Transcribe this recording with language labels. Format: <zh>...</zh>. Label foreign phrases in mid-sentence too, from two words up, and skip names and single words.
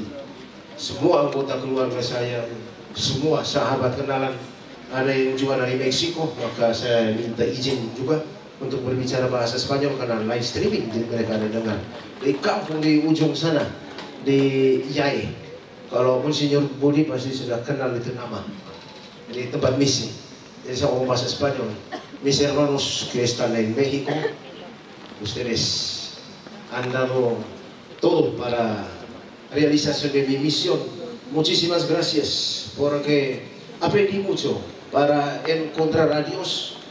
<id>Semua anggota keluarga saya, semua sahabat kenalan, ada yang juga dari Meksiko, maka saya minta izin juga untuk berbicara bahasa Spanyol karena</id> <en>live streaming,</en> <id>jadi mereka ada dengar. Di kampung di ujung sana, di Yai, kalau Monsinyur Budi pasti sudah kenal itu nama, di tempat misi. Jadi saya ngomong bahasa Spanyol.</id> <es>Mis hermanos que están en México, ustedes han dado todo para realización de mi misión. Muchísimas gracias porque aprendí mucho para encontrar a Dios.</es>